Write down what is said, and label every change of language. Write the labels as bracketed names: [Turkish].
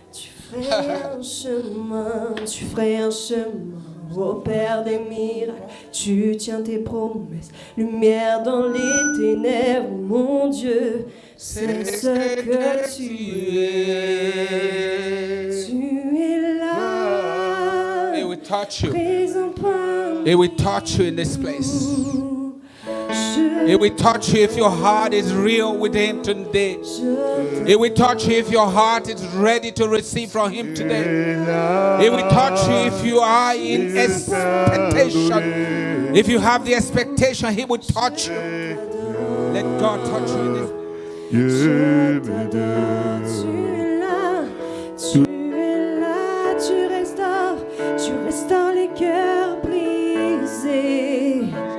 [French] Tu ferais un chemin au Père des miracles. Tu tiens tes promesses. Lumière dans les ténèbres, mon Dieu, c'est ce que tu es. Tu es là. [English] It will touch you. [French] Présent parmi [English] It will touch you in this place. It will touch you if your heart is real with Him today. It will touch you if your heart is ready to receive from Him today. It will touch you if you are in expectation. If you have the expectation, He will touch you. Let God touch you in this place. [French] Je t'adore, tu es là, tu restaures les cœurs brisés.